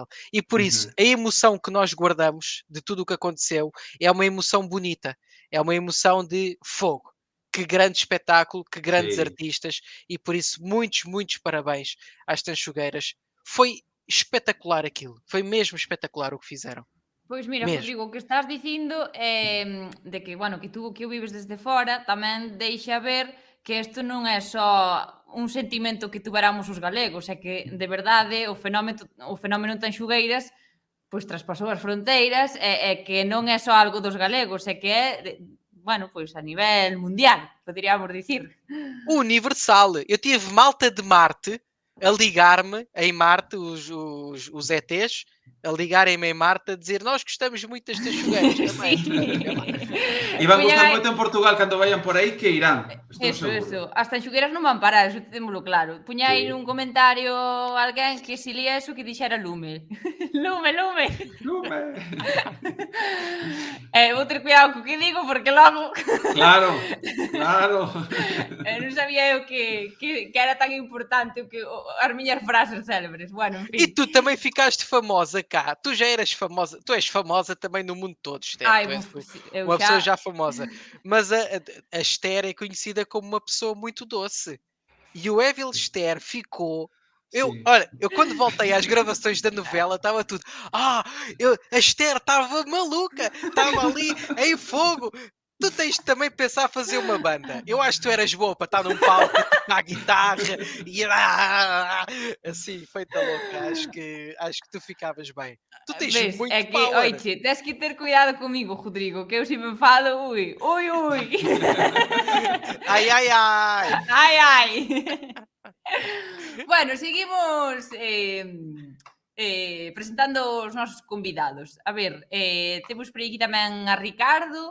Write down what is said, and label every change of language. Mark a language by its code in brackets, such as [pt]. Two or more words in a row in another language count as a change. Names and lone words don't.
[pt] E por isso, a emoção que nós guardamos de tudo o que aconteceu é uma emoção bonita, é uma emoção de fogo. Que grande espetáculo, que grandes Sim. artistas, e por isso muitos, muitos parabéns às tanchugueiras. [gl] Foi espetacular aquilo, foi mesmo espetacular o que fizeron. Pois mira, [pt] Mesmo. [gl] Rodrigo, o que estás dicindo de que, bueno, que tú que o vives desde fora tamén deixa ver que isto non é só un sentimento que tuveramos os galegos, é que de verdade o fenómeno Tanxugueiras pois traspasou as fronteiras e que non é só algo dos galegos, é que é, bueno, pois a nivel mundial, poderíamos dicir. Universal. [pt] Eu tive malta de Marte a ligar-me em Marte, os ETs, a ligarem-me em Marte a dizer nós gostamos muito das tanchugueiras também. [gl] E van gustar moito en Portugal cando vayan por aí que irán, estou Eso, seguro. as tanxugueiras non van parar, eso témolo claro. Puña aí Sí. un comentario alguén que se lía eso que dixera lume. Lume, lume. Lume. Vou ter cuidado co que digo porque logo Claro, claro. non sabía eu que era tan importante as miñas frases célebres. Bueno, en fin. [pt] E tu também ficaste famosa famosa cá. Tu já eras famosa, tu és famosa também no mundo todo, Esther. [gl] Ai, [pt] Tu és [gl] eu [pt] uma pessoa [gl] xa... [pt] já famosa. Mas a Esther é conhecida como uma pessoa muito doce. E o Evil Esther ficou. Sí. Olha, eu quando voltei às gravações da novela estava tudo. A Esther estava maluca, estava ali em fogo. Tu tens de também pensar fazer uma banda. Eu acho que tu eras boa para estar num palco a tocar guitarra e assim, feita louca. Acho que tu ficavas bem. Tu tens [gl] Ves, [pt] muito [gl] é que, power. oiche, tens que ter cuidado comigo, Rodrigo, que eu se me enfado, ui. Ai, ai, ai. Ai. Bueno, seguimos presentando os nosos convidados. A ver, temos por aquí tamén a Ricardo.